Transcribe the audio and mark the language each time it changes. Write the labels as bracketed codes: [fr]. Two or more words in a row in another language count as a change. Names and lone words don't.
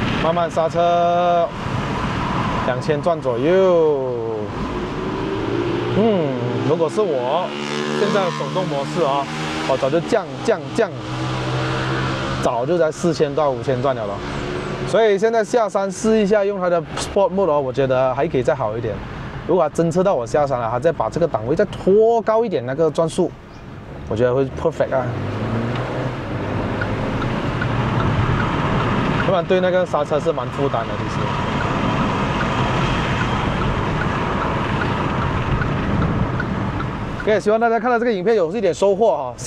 [zh] 慢慢剎車，2000轉左右。如果是我現在的手動模式啊，我早就降，早就在4000到5000轉了咯。所以現在下山試一下用它的 Sport Mode 哦，我覺得還可以再好一點。如果它偵測到我下山了，它再把這個檔位再拖高一點，那個轉速，我覺得會 perfect 啊。不然對那個剎車是蠻負擔的，其實。OK， 希望大家看到這個影片有一點收穫哈。